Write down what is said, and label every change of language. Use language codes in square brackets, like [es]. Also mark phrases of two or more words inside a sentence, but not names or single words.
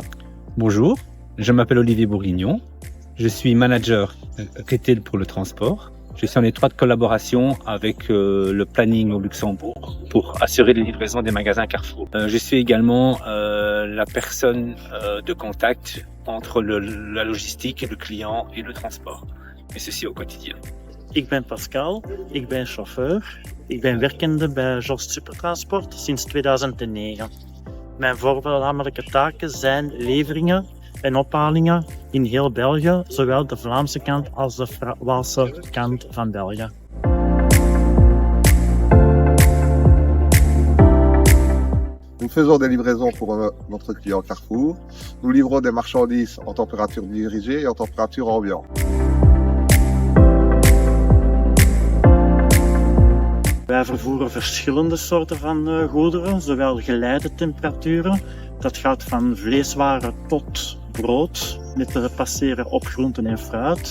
[fr] Bonjour, je m'appelle Olivier Bourguignon. Je suis manager retail pour le transport. Je suis en étroite collaboration avec le planning au Luxembourg pour assurer les livraisons des magasins Carrefour. Je suis également la personne de contact entre la logistique, le client et le transport. Et ceci au quotidien. [nl] Ik ben Pascal, ik ben chauffeur. Ik ben werkende bij JOS Supertransport sinds 2009. Mijn voornamelijke taken zijn leveringen en ophalingen in heel België, zowel de Vlaamse kant als de Waalse kant van België. [fr] Nous faisons des livraisons pour notre client Carrefour. Nous livrons des marchandises en température dirigée et en température ambiante. [nl] Wij vervoeren verschillende soorten van goederen, zowel geleidetemperaturen. Dat gaat van vleeswaren tot brood, met te passeren op groenten en fruit.